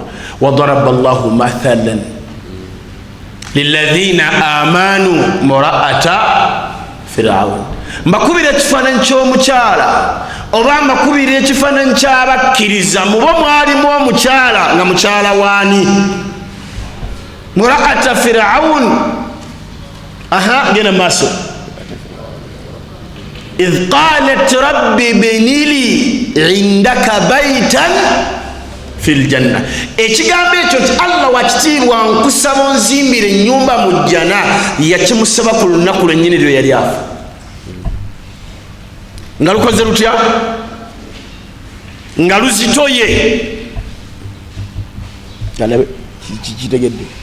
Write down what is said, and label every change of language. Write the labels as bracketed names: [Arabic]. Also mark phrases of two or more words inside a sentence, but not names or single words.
[Arabic] وضرب الله مثلا للذين آمنوا امرأة فرعون. [Ganda] Mbakubira ekifaananyi ky'omukyala oba mbakubira ekifaananyi ky'abakkiriza mu bo mwalimu omukyala nga mukyala waani? [Arabic] امرأة فرعون. [Ganda] Genda maaso. [Arabic] إذ قالت ربي بني لي عندك بيتا في الجنة. [Ganda] Ekigambo ekyo nti Allah wakitiibwa nkusaba onzimbire ennyumba mu jjana yakimusaba ku lunaku lwennyini lwe yali afa. Nga lukoze lutya? Nga luzitoye. Kitegedde.